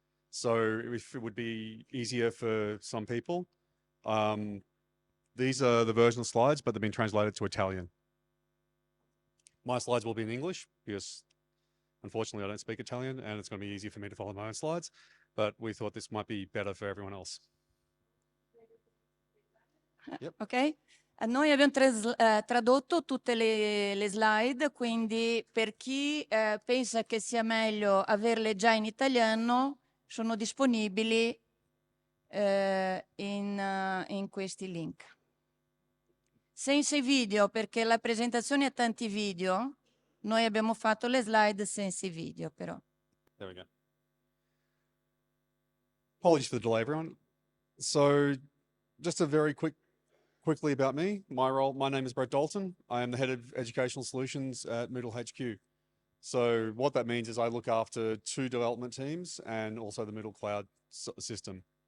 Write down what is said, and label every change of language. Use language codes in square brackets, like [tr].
[en] So if it would be easier for some people, these are the version of slides, but they've been translated to Italian. My slides will be in English because unfortunately I don't speak Italian and it's going to be easier for me to follow my own slides, but we thought this might be better for everyone else. Yep. Ok? [it] Noi abbiamo tradotto tutte le slide, quindi per chi pensa che sia meglio averle già in italiano, sono disponibili in questi link. Senza i video, perché la presentazione ha tanti video, noi abbiamo fatto le slide senza i video però. [en] There we go. Apologies for the delay, everyone. So just a very quickly about me. My name is Brett Dalton. I am the head of educational solutions at Moodle HQ. So what that means is I look after 2 development teams and also the Moodle cloud system.